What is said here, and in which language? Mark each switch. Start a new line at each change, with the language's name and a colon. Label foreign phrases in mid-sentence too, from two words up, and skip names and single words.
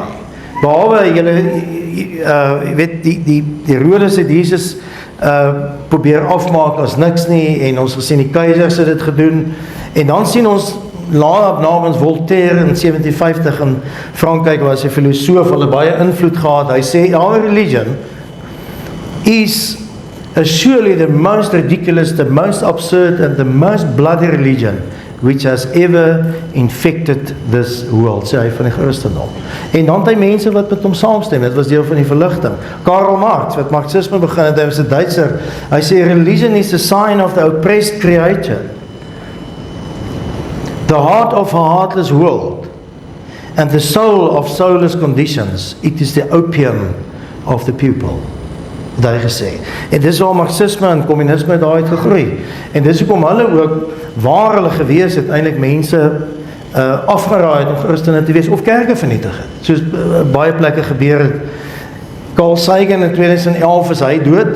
Afrikaans: Behalwe jy weet die Herodes het Jesus probeer afmaak as niks nie, en ons gesien die keisers het dit gedoen, en dan sien ons namens Voltaire in 1750 in Frankryk was 'n filosoof, hulle baie invloed gehad, hy sê
English: our religion is surely the most ridiculous, the most absurd and the most bloody religion which has ever infected this world,
Afrikaans: sê hy van die Christendom. En dan het hy mense wat met hom saamstem, dit was deel van die verligting. Karl Marx, wat Marxisme begin het, hy was 'n Duitser, hy sê
English: religion is a sign of the oppressed creature, the heart of a heartless world, and the soul of soulless conditions, it is the opium of the people.
Afrikaans: Het hy gesê. En dis waar Marxisme en Communisme daar het gegroei. En dis hoekom hulle ook, waar hulle gewees het, eintlik mense afgeraai het om Christene te wees, of kerke vernietig het. Soos baie plekke gebeur het. Carl Sagan in 2011 is hy dood.